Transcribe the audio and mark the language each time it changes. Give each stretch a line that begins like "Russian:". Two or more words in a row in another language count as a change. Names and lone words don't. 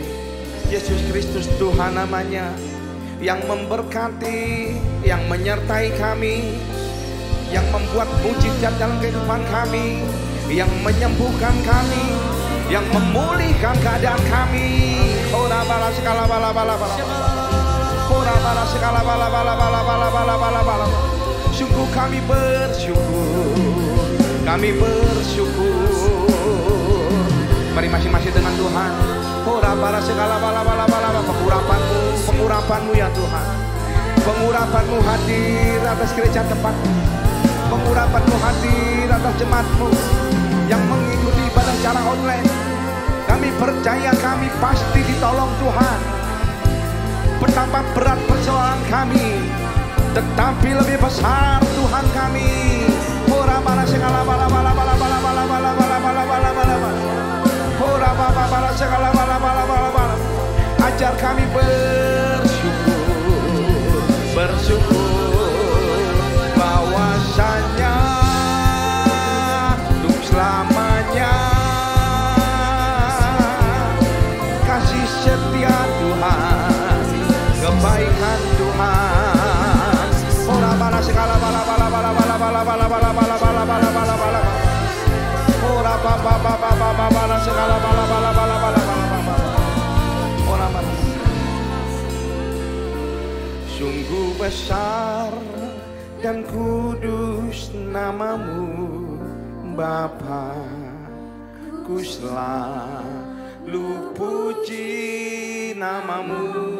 Indonesian: Yesus Kristus Tuhan namanya, yang memberkati, yang menyertai kami, yang membuat mujizat dalam kehidupan kami, yang menyembuhkan kami, yang memulihkan keadaan kami. Ora bala segala bala bala bala. Ora bala segala bala bala bala bala bala bala bala. Sungguh kami bersyukur. Kami bersyukur. Mari masing-masing dengan Tuhan. Ora bala segala bala bala bala. Pengurapan-Mu ya Tuhan. Pengurapan-Mu hadir atas gereja tempat. Pengurapan-Mu hadir atas jemaat-Mu yang mengikuti ibadah secara online. Kami percaya kami pasti ditolong Tuhan. Betapa berat persoalan kami, tetapi lebih besar Tuhan kami. Ora bala segala bala bala bala bala bala bala bala bala bala bala. Ora bala bala segala bala bala bala bala. Ajar kami bersyukur, bersyukur bahwasanya untuk selamanya kasih setia Tuhan, kebaikan Tuhan. Ora bala segala bala bala bala bala bala bala bala bala bala bala bala bala. Ora baba baba baba bala segala bala bala bala bala bala. Ora bala. Sungguh besar dan kudus nama-Mu Bapa, ku selalu puji nama-Mu.